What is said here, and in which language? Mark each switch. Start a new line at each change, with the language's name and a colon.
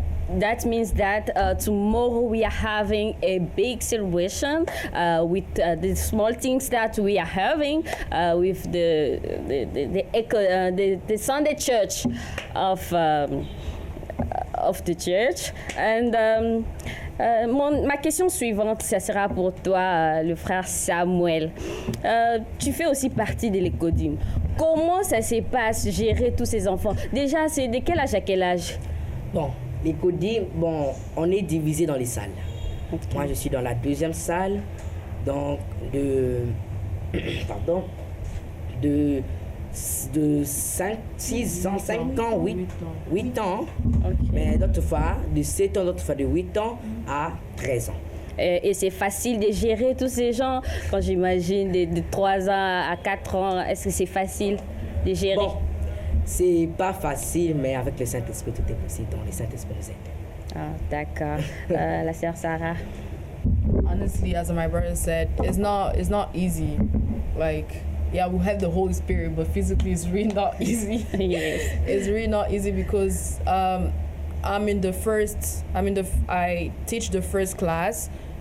English: that means that tomorrow we are having a big celebration with the small things that we are having with the Sunday church of the church.
French: And ma question suivante, ça sera pour toi, le frère Samuel. Tu fais aussi partie de l'Écodim. Comment ça se passe, gérer tous ces enfants? Déjà, c'est de quel âge à quel âge? Bon, l'Écodim, on est divisé dans les salles. Okay. Moi, je suis dans la 2e salle, donc de 5, 6 ans, 5 ans, 8 ans. Okay. Mais d'autres fois, de 7 ans, d'autres fois de 8 ans à 13 ans. Et c'est facile de gérer tous ces gens, quand j'imagine de 3 ans à 4 ans, est-ce que c'est facile de gérer? Bon, c'est pas facile, mais avec le Saint-Esprit, tout est possible. Donc, le Saint-Esprit nous aide. Ah, d'accord. La sœur Sarah?
English: Honestly, as my brother said, it's not easy. Like, yeah, we have the Holy Spirit, but physically it's really not easy. Yes. It's really not easy because I teach the first class.